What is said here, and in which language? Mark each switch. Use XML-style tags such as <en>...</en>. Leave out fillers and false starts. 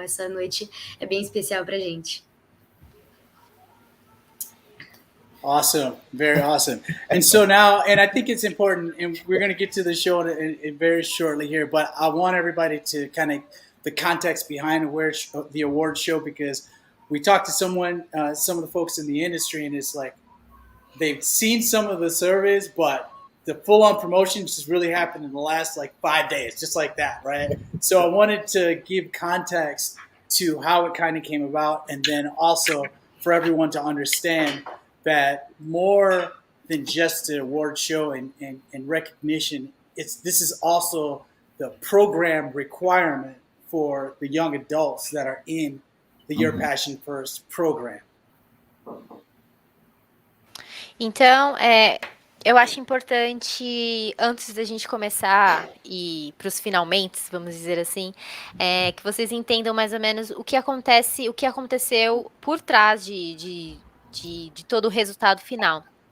<pt>Essa noite é bem especial pra gente.</pt> <en>Awesome, very awesome. And so now, and I think it's important, and we're going to get to the show in very shortly here, but I want everybody to kind of the context behind the award show, because we talked to some of the folks in the industry, and it's like they've seen some of the surveys, but the full-on promotion just really happened in the last like 5 days, just like that, right? So I wanted to give context to how it kind of came about, and then also for everyone to understand that more than just an award show and recognition, this is also the program requirement for the young adults that are in the Your Passion First program.</en> <pt>Então, eu acho importante, antes da gente começar e para os finalmente, vamos dizer assim, que vocês entendam mais ou menos o que aconteceu por trás de todo o resultado final.</pt>